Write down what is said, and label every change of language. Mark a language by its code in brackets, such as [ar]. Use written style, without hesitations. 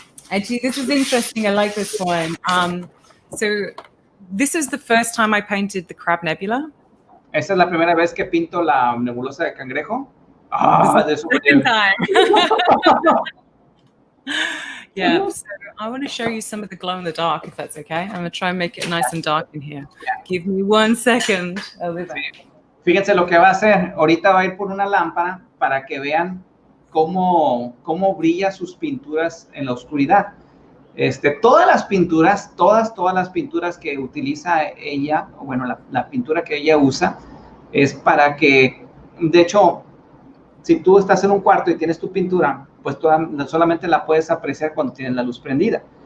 [en] Actually, this is interesting. I like this one. So this is the first time I painted the Crab Nebula. [es] Esta es la primera vez que pinto la nebulosa de cangrejo. [en] Second time. Yeah, so I want to show you some of the glow in the dark, if that's okay. I'm going to try and make it nice and dark in here. Give me 1 second. [es] Fíjense lo que va a hacer. Ahorita va a ir por una lámpara para que vean cómo brilla sus pinturas en la oscuridad. Todas las pinturas que utiliza ella, bueno, la pintura que ella usa, es para que, de hecho, si tú estás en un cuarto y tienes tu pintura, pues solamente la puedes apreciar cuando tienes la luz prendida.